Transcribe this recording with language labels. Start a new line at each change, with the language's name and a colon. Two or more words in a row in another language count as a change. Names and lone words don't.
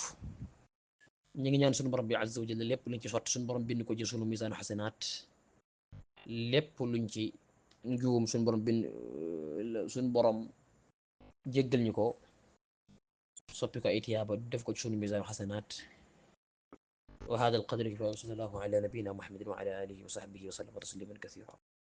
Wolof: ñu ngi ñaan suñu borom bi
Arabic: عز و جل
Wolof: lépp luñ ci sotti suñu borom bind ko ci suñu misaanu xasanaat, lépp luñ ci njuum suñu borom jéggal ñu ko soppi ko ay tiyaaba def ko ci suñu misaanu xasanaat.
Arabic: و هذا القدر كفاية و صلى الله على نبينا محمد و على آله و صحبه و سلم تسليما كثيرا.